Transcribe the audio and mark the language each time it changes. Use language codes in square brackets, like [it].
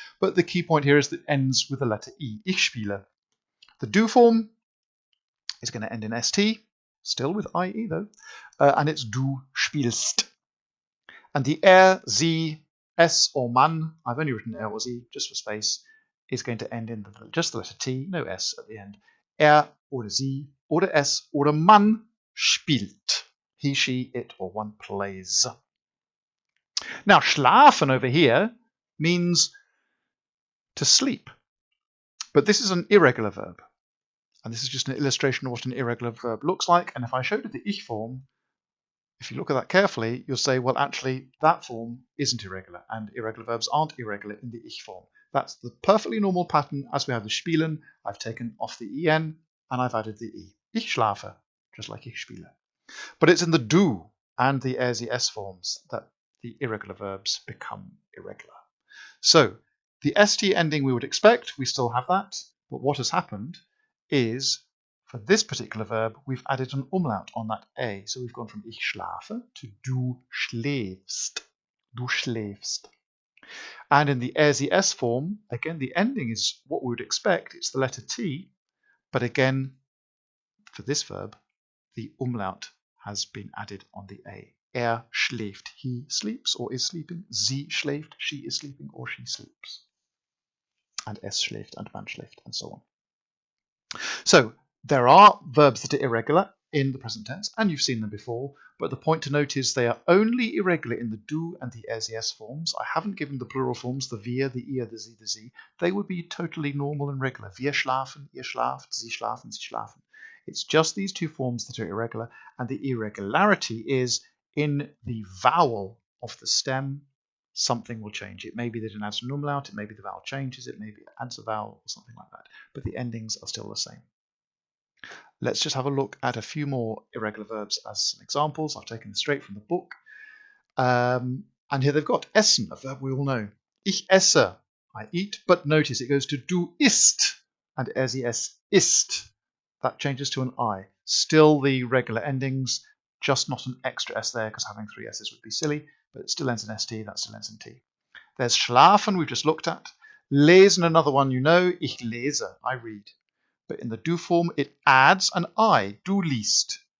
[en] But the key point here is that it ends with the letter E. [de] Ich spiele. [en] The do form is going to end in st, still with IE though, and it's [de] du spielst. [en] And the sie, s or man, I've only written or sie just for space, is going to end in just the letter T, no S at the end. [de] Oder sie, oder es, oder man spielt. [en] He, she, it, or one plays. Now, schlafen over here means to sleep. But this is an irregular verb. And this is just an illustration of what an irregular verb looks like. And if I showed you the ich form, if you look at that carefully, you'll say, well, actually, that form isn't irregular. And irregular verbs aren't irregular in the ich form. That's the perfectly normal pattern as we have the spielen. I've taken off the en and I've added the e. [de] Ich schlafe, [en] just like [de] ich spiele. [en] But it's in the du and the sie, s forms that the irregular verbs become irregular. So the st ending we would expect, we still have that. But what has happened is For this particular verb, we've added an umlaut on that A. So we've gone from [de] ich schlafe [en] to [de] du schläfst. Du schläfst. [en] And in the er sie es form, again, the ending is what we would expect. It's the letter T. But again, for this verb, the umlaut has been added on the A. [de] Er schläft, [en] he sleeps or is sleeping. [de] Sie schläft, [en] she is sleeping or she sleeps. And [de] es schläft [en] and [de] man schläft [en] and so on. So there are verbs that are irregular in the present tense, and you've seen them before, but the point to note is they are only irregular in the du and the er sie es forms. I haven't given the plural forms, the wir, the ihr, the sie, the sie. They would be totally normal and regular. [de] Wir schlafen, ihr schlaft, sie schlafen, sie schlafen. [en] It's just these two forms that are irregular, and the irregularity is in the vowel of the stem. Something will change. It may be that it adds an umlaut, it may be the vowel changes, it may be it adds a vowel or something like that, but the endings are still the same. Let's just have a look at a few more irregular verbs as some examples. I've taken them straight from the book. And here they've got essen, a verb we all know. [de] Ich esse, [en] I eat, but notice it goes to [de] du isst, [en] and [de] er sie es isst. [en] That changes to an I. Still the regular endings, just not an extra S there, because having three S's would be silly, but it still ends in ST, that still ends in T. There's schlafen, we've just looked at. Lesen, another one you know. [de] Ich lese, [en] I read. But in the du form, it adds an I, [de] du liest.